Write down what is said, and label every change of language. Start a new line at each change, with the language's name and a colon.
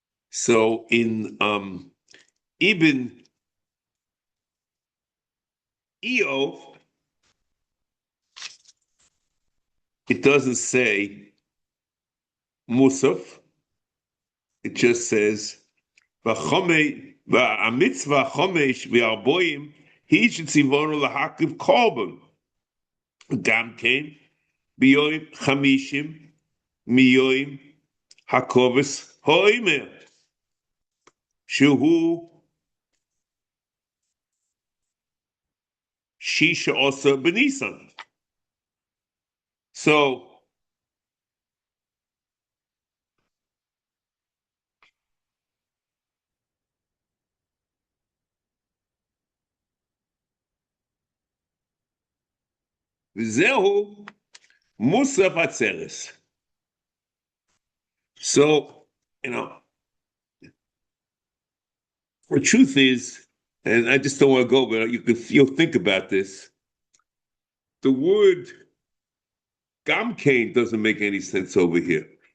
English: So in Ibn Eov, it doesn't say musaf. It just says
Hebrew: v'mitzvah chomesh ve'arboim hi shetzivonu להקריב קרבן גם כן ביום חמישים מיום הכובס העומר שהוא שישה עשר בניסן. So וזהו מוסף עצרס.
English: So, the truth is, and I just don't want to go, but you'll think about this. The word gamkein doesn't make any sense over here.